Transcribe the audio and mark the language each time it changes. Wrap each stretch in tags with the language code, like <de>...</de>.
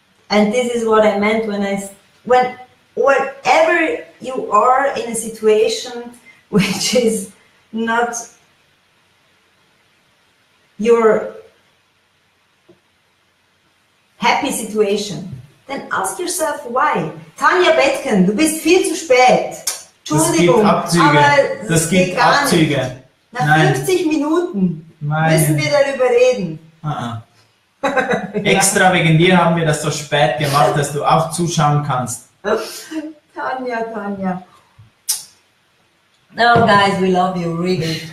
<en>And this is what I meant when whenever you are in a situation which is not your happy situation, then ask yourself why.</en> <de>Tanja Bettken, du bist viel zu spät. Entschuldigung, das gibt Abzüge. Nach 50 Minuten müssen wir darüber reden. Extra wegen dir haben wir das so spät gemacht, dass du auch zuschauen kannst. Tanja.</de> <en>No, guys, we love you, really.</en>